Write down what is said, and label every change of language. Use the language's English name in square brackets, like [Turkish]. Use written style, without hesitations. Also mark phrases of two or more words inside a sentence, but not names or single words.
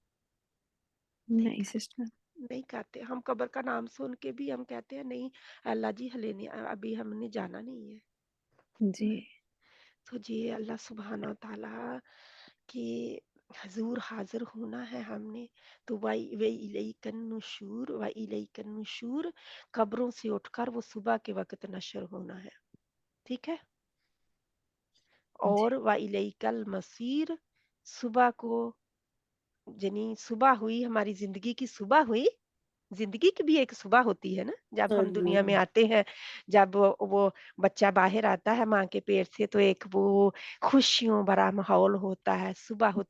[Hindi] नहीं सिस्टर। नहीं करते। हम कब्र का नाम सुन के भी हम कहते हैं नहीं अल्लाह जी हले नहीं, अभी हमने जाना नहीं है। जी तो जी [Arabic] الله سبحانه وتعالى [Hindi] के हजूर हाजिर होना है हमने। [Arabic] तो وإليك النشور وإليك النشور, [Hindi] कब्रों से उठकर वो सुबह के वक्त नशर होना है। ठीक है। जी और [Arabic] وإليك المصير, [Hindi] सुबह को यानी सुबह हुई, हमारी जिंदगी की सुबह हुई। जिंदगी की भी एक सुबह होती है ना, जब हाँ हम जी। दुनिया में आते हैं, जब वो बच्चा बाहर आता है माँ के पेट से, तो एक वो खुशियों भरा माहौल होता है, सुबह होती